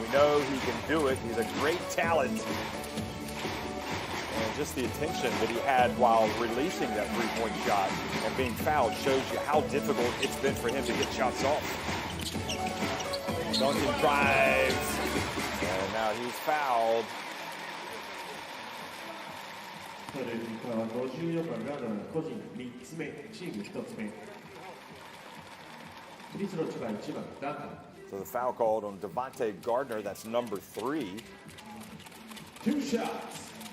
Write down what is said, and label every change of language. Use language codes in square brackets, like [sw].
[en] We know he can do it. He's a great talent. And just the attention that he had while releasing that three-point shot and being fouled shows you how difficult it's been for him to get shots off. Duncan drives, and now he's fouled. [ja] 54番が個人3つ目、チーム1つ目。フリースロー千葉1番ダンカン。 [en] So the foul called on Devontae Gardner, that's number 3. 2 shots.